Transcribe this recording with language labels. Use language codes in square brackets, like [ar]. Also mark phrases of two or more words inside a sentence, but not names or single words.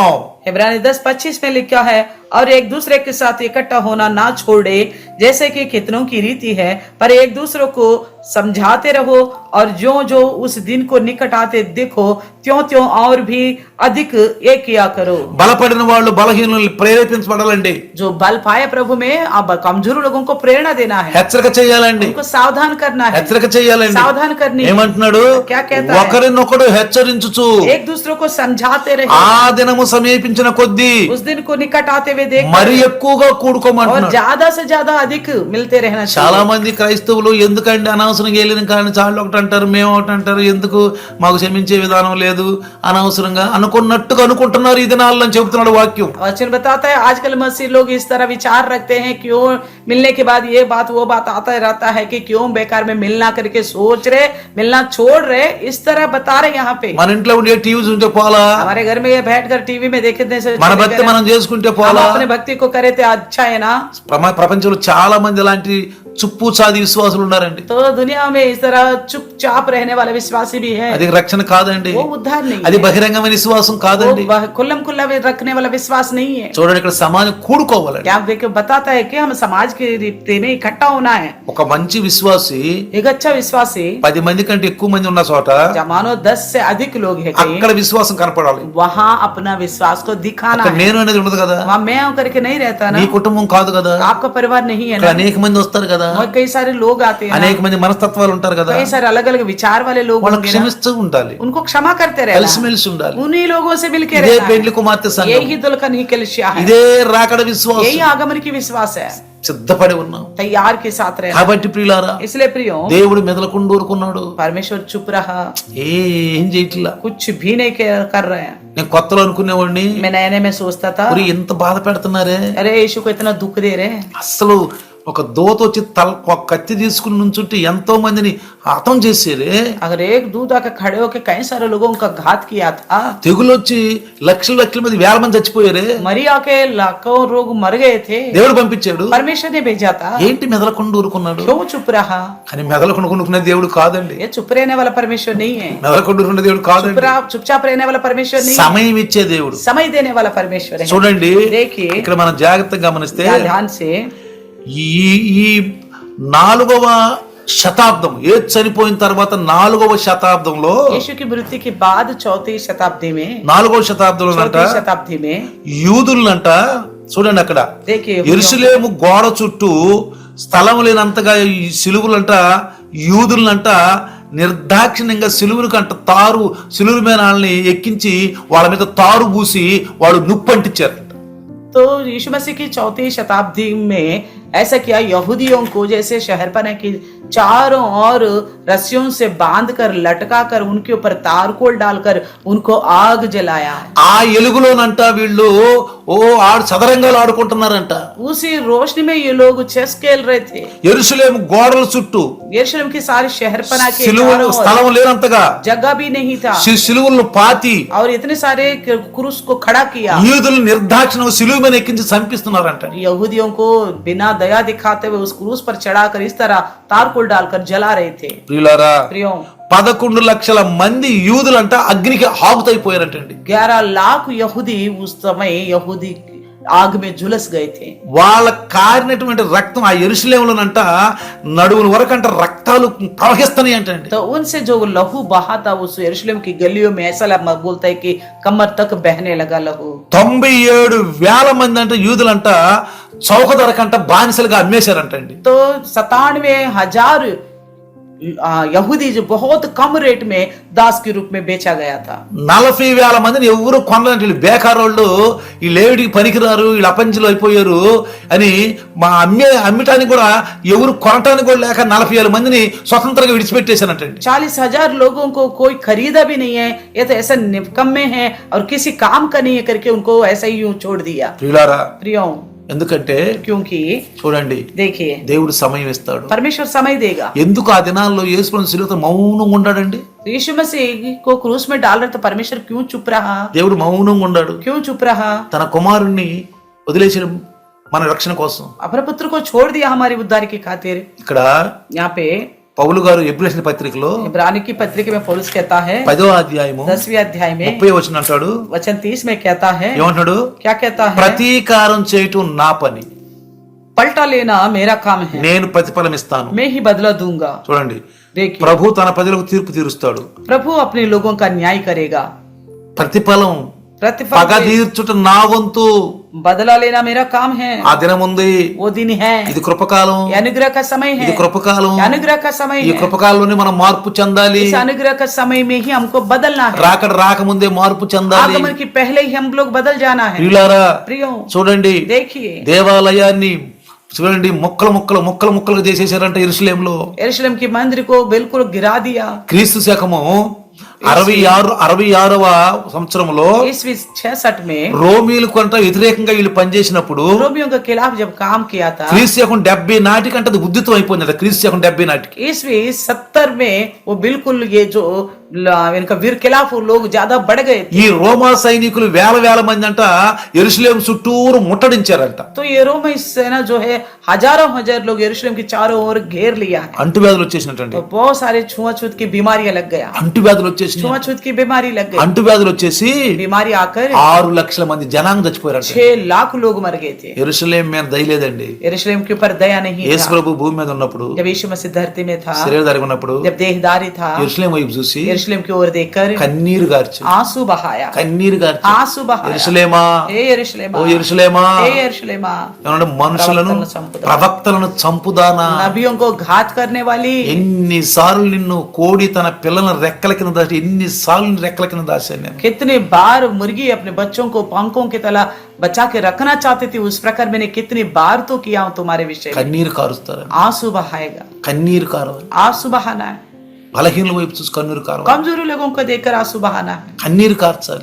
[hi] इब्रानी 10:25 में लिखा है, और एक दूसरे के साथ इकट्ठा होना ना छोड़े जैसे कि कितनों की रीति है, पर एक दूसरे को समझाते रहो, और जो जो उस दिन को निकट आते देखो त्यों त्यों और भी अधिक ये किया करो। [te] బలపడిన వాళ్ళు బలహీనుల్ని ప్రేరేపించబడాలండి, [hi] जो बल पाए प्रभु में, अब कमजोर लोगों को प्रेरणा देना है, [te] హెచ్చరిక చేయాలండి, [hi] उनको सावधान करना है, [te] హెచ్చరిక చేయాలండి. [hi] सावधान करनी है। [te] ఏమంటున్నాడు? [hi] क्या कहता है? [te] ఒకరినొకడు హెచ్చరించుచు [hi] एक दूसरे को समझाते रहे, [te] ఆ దినము సమీపించిన కొద్దీ [hi] उस दिन को निकट आते हुए देख, [te] మరి ఎక్కువగా [hi] और [te] కూడుకోమంటున్నాడు. [hi] ज्यादा से ज्यादा अधिक मिलते रहना [te] చాలా [hi] चाहिए। [te] మంది క్రైస్తవులు ఎందుకండి అనవసరంగా వెళ్ళిన కానీ చాలు ఒకటి అంటారు, మేము ఒకటి అంటారు, ఎందుకు మాకు క్షమించే విధానం లేదు, అనవసరంగా అనుకున్నట్టుగా అనుకుంటున్నారు ఈ దినాల్లో అని చెబుతున్నాడు వాక్యం. [hi] वचन बताता है आजकल मसीह लोग इस तरह विचार रखते हैं, क्यों मिलने के बाद ये बात वो बात आता रहता है कि क्यों बेकार में मिलना करके सोच रहे, मिलना छोड़ रहे, इस तरह बता रहे यहाँ पे। [te] మన ఇంట్లో ఉండే టీవీ చూంటే పోలా, [hi] हमारे घर में ये बैठकर टीवी में देखने से [te] మన భక్తి మనం చేసుకుంటే [hi] हम [te] పోలా, [hi] अपने भक्ति को करे तो अच्छा है ना। [te] ప్రపంచంలో చాలా మంది అలాంటి చుప్పు చాది విశ్వాసులు ఉన్నారండి. [hi] तो दुनिया में इस तरह चुपचाप रहने वाले विश्वासी भी है, [te] అది రక్షణ కాదండి, [hi] वो उद्धार नहीं [te] అది [hi] है, [te] బహిరంగమైన విశ్వాసం కాదండి. [hi] वो खुल्लम खुल्ला रखने वाला विश्वास नहीं है। [te] చూడండి ఇక్కడ సమాజం కూడుకోవాలండి. [hi] क्या देखिए बताता है कि हम समाज के रीति में इकट्ठा होना है। [te] ఒక మంచి విశ్వాసి [hi] एक अच्छा विश्वासी [te] 10 మంది కంటే ఎక్కువ మంది ఉన్న చోట [hi] मानो 10 से अधिक लोग है कहीं, [te] అక్కడ విశ్వాసం కనపడాలి. [hi] वहाँ अपना विश्वास को दिखाना [te] అక్కడ [hi] है। [te] నేను అనేది ఉండదు కదా, [hi] वहाँ मैं हूं करके नहीं रहता [te] నీ [hi] ना, [te] కుటుంబం కాదు కదా, [hi] आपका परिवार नहीं है [te] ఇక్కడ [hi] ना, [te] అనేక మంది వస్తారు కదా, [hi] और कई सारे लोग आते हैं ना, [te] అనేక మంది మనస్తత్వాలు ఉంటారు కదా, [hi] कई सारे अलग अलग विचार वाले लोग [te] వాళ్ళని [hi] होंगे ना, [te] క్షమిస్తూ ఉండాలి, [hi] उनको क्षमा करते रहना, [te] కలిసిమెలిసి ఉండాలి. [hi] उन्हीं लोगों से मिलके [te] ఇదే [hi] रहना [te] పెండ్లి కుమార్తె [hi] है। [te] సంఘం, [hi] यही दुल्हन ही कलिसिया है, [te] ఇదే రాకడ విశ్వాసం. [hi] यही आगमन की विश्वास है, [te] సిద్ధపడి ఉన్నాం. [hi] तैयार के साथ रहना। [te] కాబట్టి ప్రియులారా, [hi] इसलिए प्रियो [te] దేవుడు మెదలకుండా ఊరుకున్నాడు, [hi] परमेश्वर चुप रहा, [te] ఏం చేయట్లా. [hi] कुछ भी नहीं कर रहे हैं। [te] నేను కొత్తలో అనుకునేవాడిని, [hi] मैं नए में सोचता था, [te] మరి ఎంత బాధ పెడుతున్నారే, [hi] अरे यीशु को इतना दुख दे रहे हैं। [te] అసలు ఒక దోత వచ్చి ఒక కత్తి తీసుకుని నుంచుంటే ఎంతో మందిని హతం చేసేరే, [hi] अगर एक दूध आकर खड़े होकर कई सारे लोगों का घात किया था, [te] తెగులు వచ్చి లక్షల లక్షల మంది వేల మంది చచ్చిపోయారే, [hi] मरिया के लाखों लोग मर गए थे, [te] దేవుడు పంపించాడు. [hi] परमेश्वर ने भेजा था, [te] ఏంటి మెదలకుండా ఊరుకున్నాడు? [hi] क्यों चुप रहा? [te] కానీ మెదలకుండా ఊరుకునే దేవుడు కాదండి, [hi] ये चुप रहने वाला परमेश्वर नहीं है, [te] మెదలకుండా ఊరుకునే దేవుడు కాదండి, [hi] चुपचाप रहने वाला परमेश्वर नहीं है, [te] సమయం ఇచ్చే దేవుడు. [hi] समय देने वाला परमेश्वर है। [te] చూడండి, [hi] देखिए [te] ఇక్కడ మనం జాగ్రత్తగా గమనిస్తే [hi] ध्यान से, [te] ఈ 4వ శతాబ్దం, ఏ చనిపోయిన తర్వాత 4వ శతాబ్దంలో, [hi] यीशु की मृत्यु के बाद 4वीं शताब्दी में, [te] 4వ శతాబ్దంలో [hi] 4वीं शताब्दी में [te] యూదులంట, చూడండి అక్కడ [hi] देखिए [te] యెరూషలేము గోడ చుట్టూ స్థలం లేనంతగా ఈ సిలువులంట యూదులంట నిర్దాక్షిణ్యంగా సిలువులకంట సిలువుల మీద వాళ్ళని ఎక్కించి వాళ్ళ మీద తారు పూసి వాళ్ళు నుప్పంటించారు. [hi] तो यीशु मसीह की 4वीं शताब्दी में ऐसा किया, यहूदियों को जैसे शहरपना की चारों ओर रस्सियों से बांधकर लटकाकर उनके ऊपर तारकोल डालकर उनको आग जलाया है। [te] ఆ ఎలుగులోనంట వీళ్ళు చదరంగాలు ఆడుకుంటున్నారంట. [hi] उसी रोशनी में ये लोग चेस खेल रहे थे। [te] యెరూషలేము గోడల చుట్టూ [hi] यरूशलेम की सारी शहरपना के [te] సిలువలు [hi] चारों ओर [te] స్థలం లేనంతగా [hi] जगह भी नहीं था, [te] సిలువలను పాతి [hi] और इतने सारे क्रूस को खड़ा किया, [te] యూదులు నిర్దాక్షిణ్యం సిలువ మీద ఎక్కించి చంపిస్తున్నారంట. [hi] यहूदियों को बिना दया दिखाते हुए उस क्रूस पर चढ़ाकर इस तरह तारकोल डालकर जला रहे थे। [te] ప్రియులారా, [hi] प्रियो [te] 11 లక్షల మంది యూదులంట అగ్నికి ఆహుతైపోయారంటండి. [hi] 11 लाख यहूदी उस समय यहूदी आग में झुलस गए थे। [te] వాళ్ళ కారినటువంటి రక్తం ఆ యెరూషలేములోనంట నడుముల వరకంట రక్తాలు ప్రవహిస్తున్నాయి అంటండి. [hi] तो उनसे जो लहू बहा था उस यरूशलेम की गलियों में ऐसा बोलता है कि कमर तक बहने लगा लहू। [te] 97,000 మంది అంటే యూదులంట చౌక ధరకంట బానిసలుగా అమ్మేశారంటండి. [hi] तो 97,000 यहूदी जो बहुत कम रेट में दास के रूप में बेचा गया था। [te] 40,000 మందిని ఎవరు కొనలేంటి, వీళ్ళు బేకారోళ్ళు, ఈ లేవిడికి పనికిరారు, వీళ్ళు అపంచులు అయిపోయారు అని అమ్మటానికి కూడా ఎవరు కొనటానికి కూడా లేక 40,000 మందిని స్వతంత్రంగా విడిచిపెట్టేశారంటండి. [hi] 40,000 लोगों को कोई खरीदा भी नहीं है, ये तो ऐसा निकम्मे हैं और किसी काम का नहीं है करके उनको ऐसा ही यूं छोड़ दिया। [te] ప్రియులారా, [hi] प्रियो [te] ఎందుకంటే [hi] क्योंकि [te] చూడండి, [hi] देखिए [te] దేవుడు సమయం ఇస్తాడు. [hi] परमेश्वर समय देगा। [te] ఎందుకు ఆ దినాల్లో యేసుప్రభు సిలువతో మౌనంగా ఉన్నాడండి? [hi] तो यीशु मसीह को क्रूस में डाल रहे तो परमेश्वर क्यों चुप रहा? [te] దేవుడు మౌనంగా ఉన్నాడు. [hi] क्यों चुप रहा? [te] తన కుమారుణ్ణి వదిలేసిన మన రక్షణ కోసం. [hi] अपने पुत्र को छोड़ दिया हमारी उद्धार की खातिर। [te] ఇక్కడ [hi] यहाँ पे [te] పౌలు గారు ఎబ్రేసిన పత్రికలో [hi] इब्रानी की पत्रिका में पौलुस कहता है [te] 10వ అధ్యాయము [hi] 10वें अध्याय में [te] 30వ వచనం అంటాడు, [hi] वचन 30 में कहता है, [te] ఏమంటాడు? [hi] क्या कहता है? [te] ప్రతీకారం చేయటం నా పని, [hi] पलटा लेना मेरा काम है, [te] నేను ప్రతిఫలం ఇస్తాను. [hi] मैं ही बदला दूंगा। [te] చూడండి, [hi] देखिए [te] ప్రభు తన ప్రజలకు తీర్పు తీరుస్తాడు. [hi] प्रभु अपने लोगों का न्याय करेगा। [te] ప్రతిఫలం పగ [hi] प्रतिफल [te] తీర్చుట నా వంతు. [hi] बदला लेना मेरा काम है। [te] ఆ దినం ఉంది, [hi] वो दिन है, [te] ఇది కృపకాలం, [hi] ये अनुग्रह का समय है, [te] ఇది కృపకాలం. [hi] ये अनुग्रह का समय [te] ఈ [hi] है। [te] కృపకాలంలోనే మనం మార్పు చెందాలి. [hi] इस अनुग्रह का समय में ही हमको बदलना है। [te] రాకముందే మార్పు చెందాలి. [hi] आगमन के पहले ही हम लोग बदल जाना है। [te] ప్రియులారా, [hi] प्रियो [te] చూడండి, [hi] देखिए [te] దేవాలయాన్ని చూడండి ముక్కలుగా చేసేసారంట యెరూషలేములో. [hi] यरूशलेम के मंदिर को बिल्कुल गिरा दिया। [te] క్రీస్తు శకము 66వ సంవత్సరంలో [hi] ईस्वी 66 में [te] రోమీలు కొంత వ్యతిరేకంగా వీళ్ళు పనిచేసినప్పుడు [hi] रोमियों के खिलाफ जब काम किया था, [te] క్రీస్తు శకం 70 నాటికంటే అది ఉద్దితం అయిపోయింది. క్రీస్తు శకం 70 నాటికి [hi] ईस्वी 70 में वो बिल्कुल ये जो इनका वीर खिलाफ लोग ज्यादा बढ़ गए थे। [te] ఈ రోమా సైనికులు వేల మంది అంట యెరూషలేము చుట్టూరు ముట్టడించారంట. [hi] तो ये रोमी सेना जो है हजारों हजार लोग यरूशलेम के चारों ओर घेर लिया है। [te] అంటువ్యాధులు వచ్చేసినట్టండి. [hi] तो बहुत सारे छुआछूत की बीमारियां लग गया, [te] అంటువ్యాధులు వచ్చేసి [hi] छुआछूत की बीमारी लग गई, [te] అంటువ్యాధులు వచ్చేసి [hi] बीमारी आकर [te] 6 లక్షల మంది జనాంగం చచ్చిపోయారంట. [hi] 6 लाख लोग मर गए थे। [te] యెరూషలేం మీద దయలేదండి. [hi] यरूशलेम के ऊपर दया नहीं [te] యేసు [hi] था। [te] ప్రభు భూమి మీద ఉన్నప్పుడు, [hi] जब यीशु मसीह धरती में था, [te] శరీరధారి ఉన్నప్పుడు, [hi] जब देहधारी था, [te] యెరూషలేం వైపు చూసి [hi] यरूशलेम की ओर देखकर [te] కన్నీరు గార్చి [hi] आंसू बहाया, [te] కన్నీరు గార్చి [hi] आंसू बहाया, [te] యెరూషలేమా [hi] हे यरूशलेमा, [te] ఓ యెరూషలేమా [hi] हे यरूशलेमा, [te] ఏమన్నాడు? మనుషులను ప్రవక్తలను చంపుదానా, [hi] नबियों को घात करने वाली, [te] ఎన్నిసార్లు నిన్ను కోడి తన పిల్లలను రెక్కల కింద దాచి, ఎన్నిసార్లు రెక్కల కింద దాచాను నేను. [hi] कितने बार मुर्गी अपने बच्चों को पंखों की तरह बचा के रखना चाहती थी, उस प्रकार मैंने कितनी बार तो किया हूं तुम्हारे विषय में। [te] కన్నీరు కారుస్తారు, [hi] आंसू बहाएगा, [te] కన్నీరు కారవాలి. [hi] आंसू बहाना है। [te] బలహీనల వైపు చూసి కన్నీరు కారవాలి, [hi] कमजोरी लोगों को देखकर आंसू बहाना है, [te] కన్నీరు కార్చాలి,